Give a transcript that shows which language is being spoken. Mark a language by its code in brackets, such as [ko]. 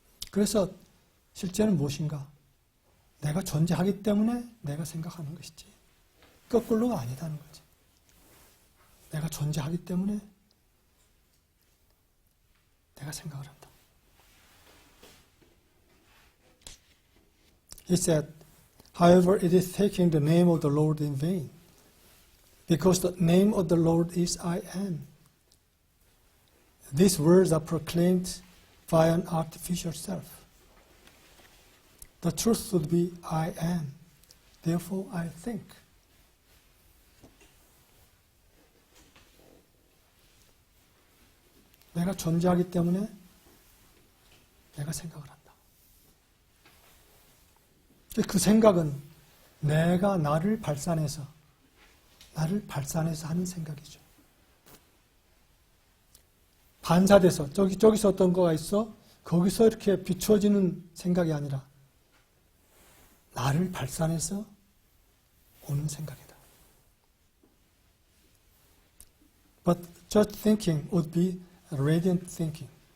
[ko] 그래서 실제는 무엇인가? 내가 존재하기 때문에 내가 생각하는 것이지 거꾸로가 아니다는 거지. 내가 존재하기 때문에 내가 생각을 한다. [en] He said, however, it is taking the name of the Lord in vain, because the name of the Lord is I am. These words are proclaimed by an artificial self. The truth would be I am, therefore I think. [ko] 내가 존재하기 때문에 내가 생각을 한다. 그 생각은 내가 나를 발산해서 하는 생각이죠. 반사돼서 저기서 어떤 거가 있어 거기서 이렇게 비추어지는 생각이 아니라 나를 발산해서 오는 생각이다. [en] But such thinking would be radiant thinking.